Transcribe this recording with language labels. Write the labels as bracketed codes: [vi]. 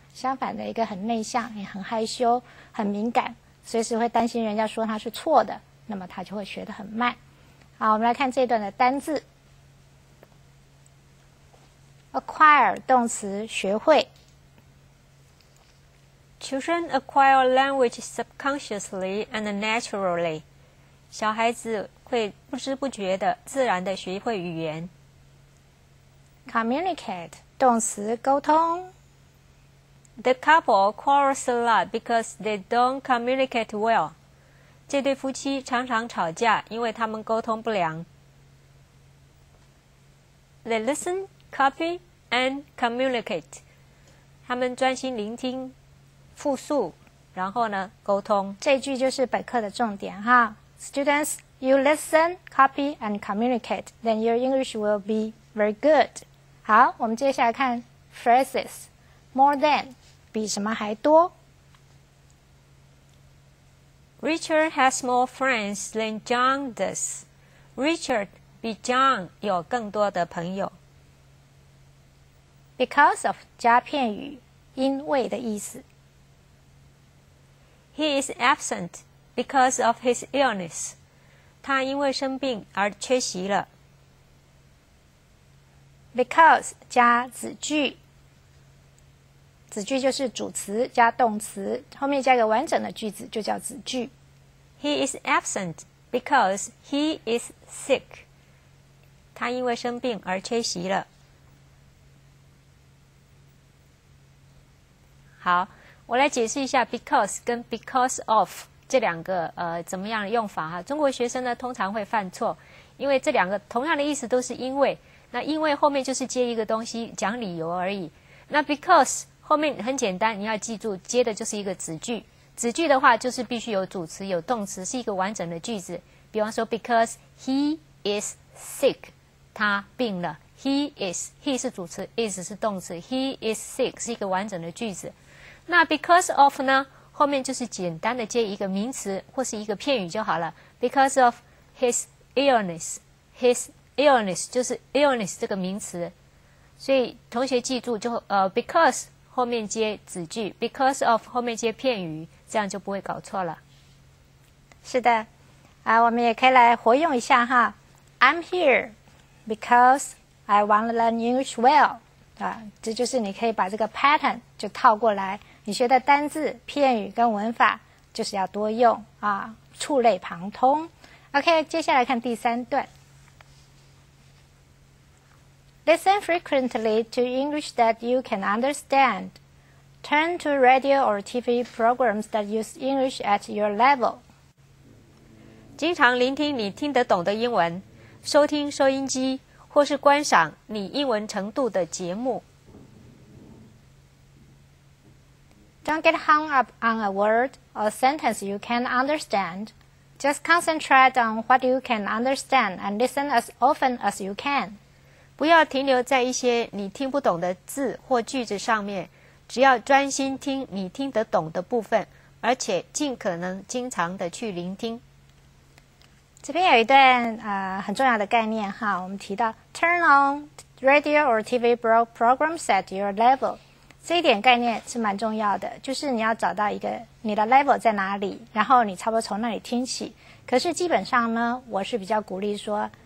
[zh] 相反的，一个很内向、也很害羞、很敏感，随时会担心人家说他是错的，那么他就会学得很慢。好，我们来看这段的单字。 acquire 动词学会。 [en] Children acquire language subconsciously and naturally. [zh] 小孩子会不知不觉的、自然的学会语言。 Communicate 动词沟通。 [en] The couple quarrels a lot because they don't communicate well. [zh] 这对夫妻常常吵架，因为他们沟通不良。 [en] They listen, copy, and communicate. [zh] 他们专心聆听、复述，然后呢，沟通。这句就是本课的重点哈。 [en] Students, you listen, copy, and communicate. Then your English will be very good. [zh] 好，我们接下来看 phrases. [en] More than [zh] 比什么还多。 [en] Richard has more friends than John does. [zh] Richard 比 John 有更多的朋友。 [en] Because of [zh] 加片语，因为的意思。 [en] He is absent because of his illness. [zh] 他因为生病而缺席了。 Because 加子句，子句就是主词加动词，后面加一个完整的句子就叫子句。 [en] He is absent because he is sick. [zh] 他因为生病而缺席了。好，我来解释一下 because 跟 [en] because of [zh] 这两个怎么样的用法哈。中国学生呢通常会犯错，因为这两个同样的意思都是因为，那因为后面就是接一个东西讲理由而已。那 because 后面很简单，你要记住接的就是一个子句。子句的话就是必须有主词有动词，是一个完整的句子。比方说 [en] because he is sick， [zh] 他病了。 he 是主词 is 是动词， [en] he is sick [zh] 是一个完整的句子。那 [en] because of [zh] 呢，后面就是简单的接一个名词或是一个片语就好了。 [en] because of his illness， his illness [zh] 就是 illness 这个名词，所以同学记住就because 后面接子句 ， [en] because of [zh] 后面接片语，这样就不会搞错了。是的，我们也可以来活用一下哈。 [en] I'm here because I want to learn English well。 [zh] 这就是你可以把这个 pattern 就套过来，你学的单字、片语跟文法就是要多用啊，触类旁通。 OK， 接下来看第3段。 [en] Listen frequently to English that you can understand. Turn to radio or TV programs that use English at your level. [zh] 经常聆听你听得懂的英文，收听收音机或是观赏你英文程度的节目。 [en] Don't get hung up on a word or sentence you can't understand. Just concentrate on what you can understand and listen as often as you can. [zh] 不要停留在一些你听不懂的字或句子上面，只要专心听你听得懂的部分，而且尽可能经常的去聆听。这边有一段很重要的概念哈，我们提到 [en] turn on radio or TV programs at your level， [zh] 这一点概念是蛮重要的，就是你要找到一个你的 level 在哪里，然后你差不多从那里听起。可是基本上呢，我是比较鼓励说